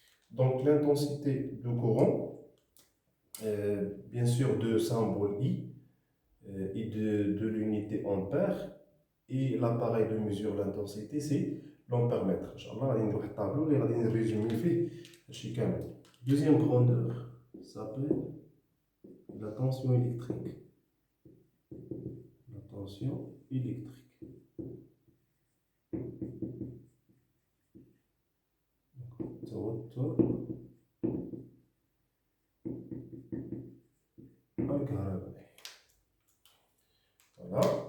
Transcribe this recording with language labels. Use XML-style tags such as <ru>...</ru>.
<fr>Donc l'intensité du courant, bien sûr de symbole I et de l'unité ampère, et l'appareil de mesure de l'intensité c'est l'ampère-mètre.</fr> <ar>Inch'Allah غادي نديرو واحد الطابلو اللي غادي نريزومي فيه هادشي كامل.</ar> <fr>Deuxième grandeur s'appelle la tension électrique. La tension électrique.</fr> <ar>توتر الكهربائي. Voilà.</ar>